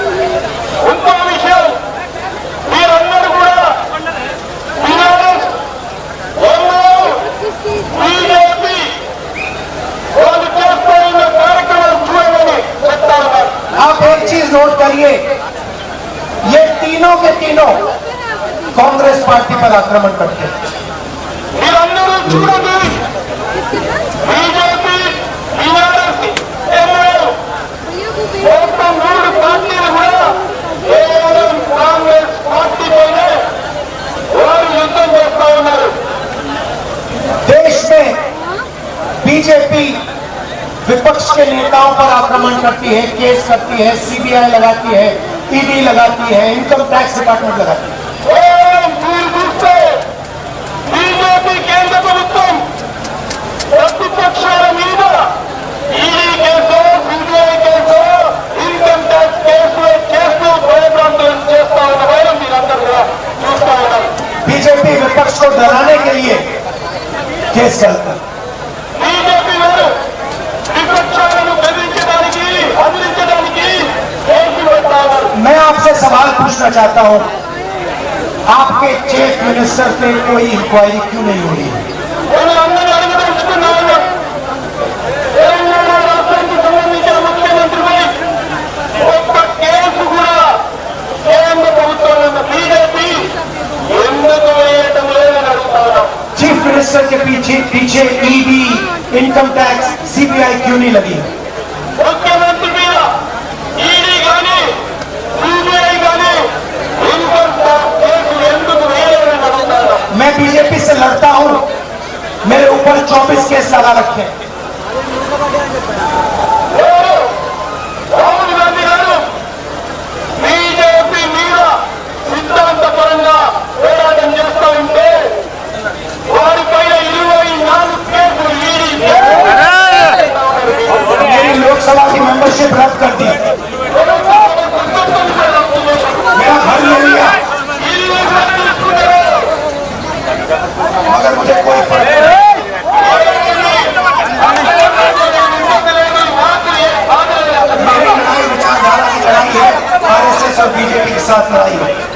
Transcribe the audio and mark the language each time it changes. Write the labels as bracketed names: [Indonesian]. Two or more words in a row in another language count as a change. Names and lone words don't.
[Hindi] आप एक चीज नोट करिए, ये तीनों के तीनों कांग्रेस कांग्रेस पार्टी पर आक्रमण करते हैं। [Telugu] మీరందరూ చూడండి, బీజేపీ, టీఆర్ఎస్, ఎంఐఎం మొత్తం 3 పార్టీలు కూడా కేవలం కాంగ్రెస్ పార్టీ పైనే వారు యుద్ధం చేస్తా ఉన్నారు. [Hindi] देश में बीजेपी विपक्ष के नेताओं पर आक्रमण करती है, केस करती है, सीबीआई लगाती है, ईडी लगाती है, [English] income tax department [Hindi] लगाती है। [Telugu] మీరు చూస్తే బీజేపీ కేంద్ర ప్రభుత్వం ప్రతిపక్షాల మీద ఈడీ కేసు, సిబిఐ కేసు, [English] income tax [Telugu] కేసులు చేస్తూ భయభ్రాంతులను చేస్తా ఉన్న వైరం మీరందరూ కూడా చూస్తా ఉన్నారు. [Hindi] बीजेपी विपक्ष को डराने के लिए केस करता है। [Telugu] బీజేపీ వారు విపక్షాలను బెదిరించడానికి, అదిలించడానికి కేసులు పెడతా ఉన్నారు. [Hindi] मैं आपसे सवाल पूछना चाहता हूं, आपके [English] chief minister [Hindi] पे कोई इंक्वायरी क्यों नहीं हो रही है? [Telugu] నేను అందరూ అడగదలుచుకున్నాను, తెలంగాణ రాష్ట్రానికి సంబంధించిన ముఖ్యమంత్రిపై ఒక్క కేసు కూడా కేంద్ర ప్రభుత్వంలో ఉన్న బీజేపీ ఎందుకు వేయటం లేదని అడుగుతా ఉన్నాం. [English] chief minister [Hindi] के पीछे ईडी, [English] income tax, [Hindi] सीबीआई क्यों नहीं लगी? [Telugu] ముఖ్యమంత్రి మీద ఈడీ కానీ, సిబిఐ కానీ [English] income tax [Telugu] కేసులు ఎందుకు వేయలేదని అడుగుతా ఉన్నాం. [Hindi] मैं बीजेपी से लड़ता हूं, मेरे ऊपर 24 केस लगा रखे हैं। [Telugu] ఎవరు? రాహుల్ గాంధీ గారు బీజేపీ మీద సిద్ధాంతపరంగా పోరాటం చేస్తూ ఉంటే వారిపైన 24 కేసులు ఈడీ [Hindi] मेरी लोकसभा की मेंबरशिप रद्द कर दी, मेरा घर ले लिया, मगर मुझे कोई फर्क नहीं। मेरी लड़ाई विचारधारा की लड़ाई है, आरएसएस और बीजेपी के साथ लड़ाई है।